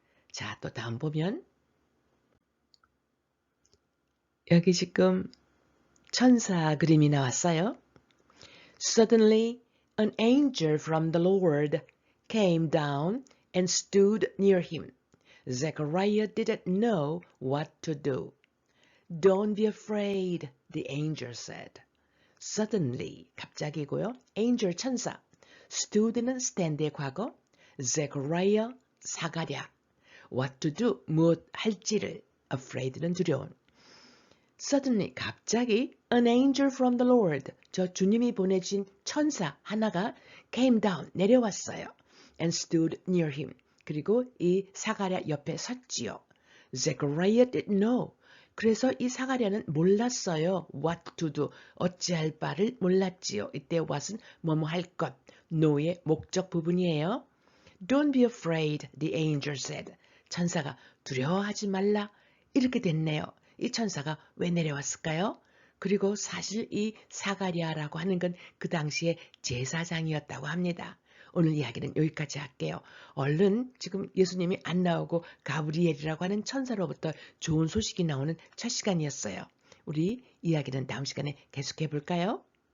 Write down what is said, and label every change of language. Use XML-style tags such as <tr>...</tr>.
<ko>자, 또 다음 보면 여기 지금 천사 그림이 나왔어요.</ko> <en>Suddenly, an angel from the Lord came down and stood near him. Zechariah didn't know what to do. Don't be afraid, the angel said.</en> <ko>Suddenly, 갑자기고요. angel 천사. stood는 stand의 과거. Zechariah, 사가랴.</ko> <en>what to do,</en> <ko>무엇 할지를. afraid는 두려운. Suddenly, 갑자기</ko> <en>an angel from the Lord,</en> <ko>저 주님이 보내신 천사 하나가</ko> <en>came down,</en> <ko>내려왔어요.</ko> <en>and stood near him.</en> <ko>그리고 이 사가랴 옆에 섰지요.</ko> <en>Zechariah didn't know.</en> <ko>그래서 이 사가랴는 몰랐어요.</ko> <en>what to do,</en> <ko>어찌할 바를 몰랐지요. 이때 what은 뭐뭐 할 것, know의 목적 부분이에요.</ko> <en>Don't be afraid, the angel said.</en> <ko>천사가 두려워하지 말라. 이렇게 됐네요. 이 천사가 왜 내려왔을까요? 그리고 사실 이 사가랴라고 하는 건 그 당시에 제사장이었다고 합니다. 오늘 이야기는 여기까지 할게요. 얼른 지금 예수님이 안 나오고 가브리엘이라고 하는 천사로부터 좋은 소식이 나오는 첫 시간이었어요. 우리 이야기는 다음 시간에 계속해 볼까요?</ko>